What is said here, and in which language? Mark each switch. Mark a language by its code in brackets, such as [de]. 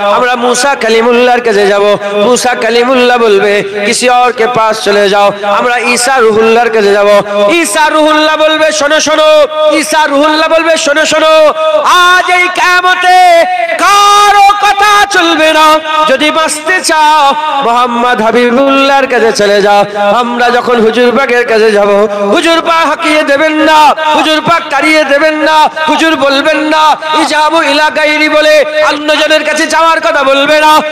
[bn] আমরা मूसा कलीमुल्लाहর কাছে যাব। [hi] मूसा कलीमुल्लाह বলবে किसी और के पास चले जाओ। [bn] আমরা ঈসা রুহুল্লাহর কাছে যাব। ঈসা রুহুল্লাহ বলবে শোনো শোনো, ঈসা রুহুল্লাহ বলবে শোনো শোনো, আজ এই কিয়ামতে কারো কথা চলবে না। যদি বাঁচতে চাও মোহাম্মদ হাবিবুল্লাহর কাছে চলে যাও। আমরা যখন হুজুর পাকের কাছে যাব, হুজুর পাক হাকিয়ে দেবেন না, হুজুর পাক তাড়িয়ে দেবেন না, হুজুর বলবেন না [ar] ইজাবু ইলা গায়রি [bn] বলে অন্যজনের কাছে যাওয়ার কথা বলবে না।